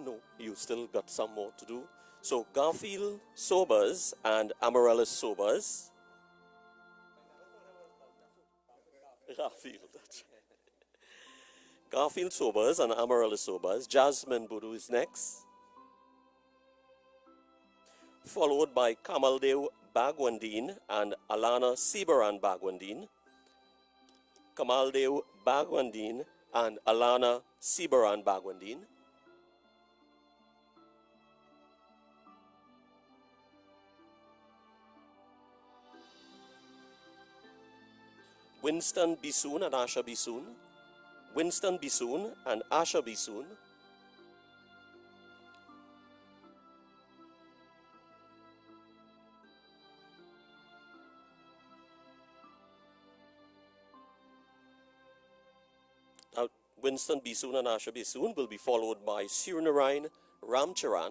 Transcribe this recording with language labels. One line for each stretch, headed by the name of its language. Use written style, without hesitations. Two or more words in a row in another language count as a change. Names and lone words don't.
English: No, you still got some more to do. So Garfield Sobers and Amaryllis Sobers. Garfield Sobers and Amaryllis Sobers. Jasmine Boudou is next, followed by Kamaldev Bagwandine and Alana Sibaran Bagwandine. Kamaldev Bagwandine and Alana Sibaran Bagwandine. Winston Bisoon and Asha Bisoon. Winston Bisoon and Asha Bisoon. Now, Winston Bisoon and Asha Bisoon will be followed by Surunarayan Ramcharan.